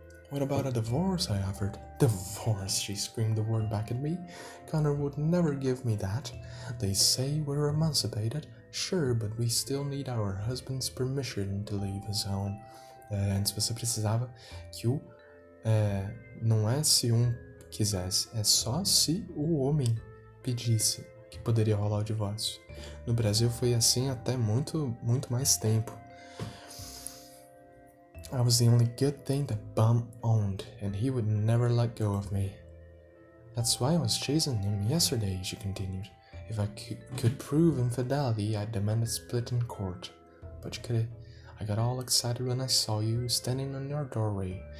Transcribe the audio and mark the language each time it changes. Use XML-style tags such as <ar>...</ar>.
<en>What about a divorce? I offered. Divorce, she screamed the word back at me. Connor would never give me that. They say we're emancipated, sure, but we still need our husband's permission to leave his home.</en> <pt>Antes você precisava que não é se quisesse, é só se o homem pedisse que poderia rolar o divórcio. No Brasil foi assim até muito mais tempo.</pt> <en>I was the only good thing that Bum owned, and he would never let go of me. That's why I was chasing him yesterday, she continued. If I could prove infidelity, I'd demand a split in court. But I got all excited when I saw you standing in your doorway.</en>